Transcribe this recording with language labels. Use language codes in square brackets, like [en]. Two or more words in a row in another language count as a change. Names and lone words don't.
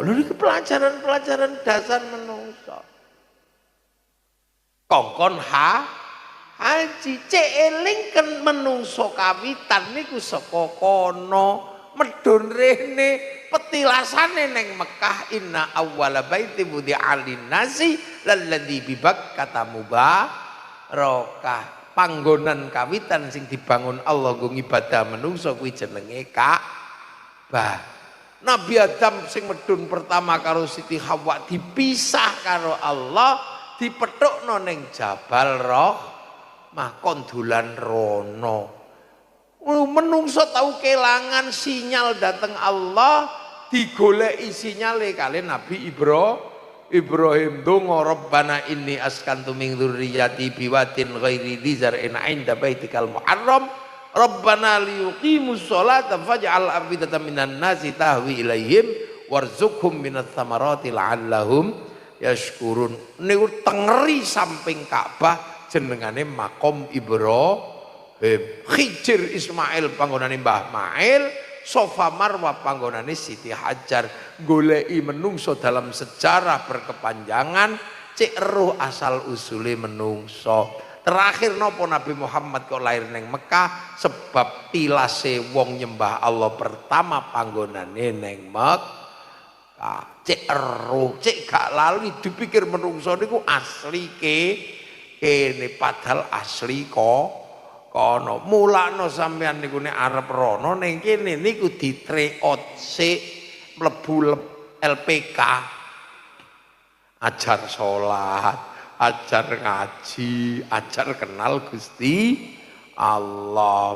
[jv] Lho niki pelajaran dasar menungso. Kongkon haji cek eling kan menungso kawitan niku saka kono medun rene petilasane neng Mekah [ar] إن أول بيت وضع للناس للذي ببكة مباركة. [jv] Panggonan kawitan sing dibangun Allah nggo ibadah menungso kuwi jenenge Ka'bah. Nabi Adam sing medun pertama karo Siti Hawa dipisah karo Allah dipethukno ning Jabal Rahmah kon dolan rono. Menungso tahu kelangan sinyal datang Allah digoleki sinyale kali Nabi Ibrahim donga [ar] ربنا إني أسكنت من ذريتي بواد غير ذي زرع عند بيتك المحرم ربنا ليقيموا الصلاة فاجعل أفئدة من الناس تهوي إليهم وارزقهم من الثمرات لعلهم يشكرون. [jv] Niku tengeri samping Ka'bah jenengane Maqam Ibrahim. Khijir Ismail panggonane Mbah Mail, Sofa Marwah panggonane Siti Hajar. [id] Goleki menungso dalam sejarah berkepanjangan, [jv] cek eruh asal usule menungso. Terakhir nopo Nabi Muhammad kok lahir neng Mekah sebab tilase wong nyembah Allah pertama panggonane neng Mekah. Cek eruh, cek gak lalu dipikir menungso niku asli kene padahal asli kono mulakno sampean niku nek arep rono ning kene niku ditreot sik mlebu LPK ajar salat, ajar ngaji, ajar kenal Gusti Allah.